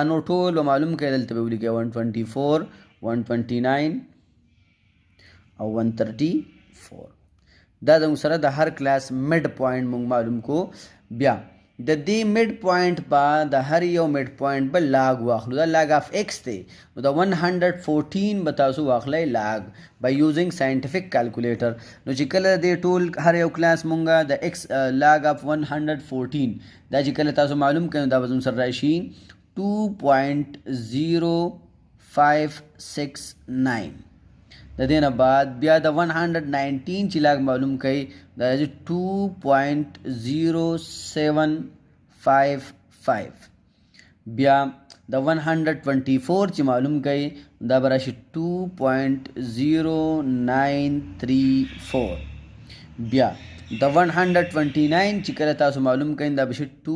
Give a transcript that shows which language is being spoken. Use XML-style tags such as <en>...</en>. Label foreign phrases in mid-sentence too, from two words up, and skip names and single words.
<ps>نو ټول معلوم کړي دلته به ولیکي 124 129 او 134 دا د سره د هر</ps> <en>class mid point</en> <ps>موږ معلوم کو بیا د دې</ps> <en>mid point</en> <ps>با د هر یو</ps> <en>mid point</en> <ps>به لاګ واخلو دا</ps> <en>log of x</en> <ps>دی نو د 114 به تاسو واخلئ لاګ</ps> <en>by using scientific calculator</en> <ps>نو چې کله د ټول هر یو کلاس مونږه د x</ps> <en>log of 114</en> <ps>دا چې کله تاسو معلوم کړئ دا به سره راشي 2.0569 د دې نه بعد بیا د 119 چې لاګ معلوم کړئ دا 2.0755 بیا د 124 چې معلوم کړئ دا براشي 2.0934 بیا د 129 چې کله تاسو معلوم کړئ دا بشي</ps>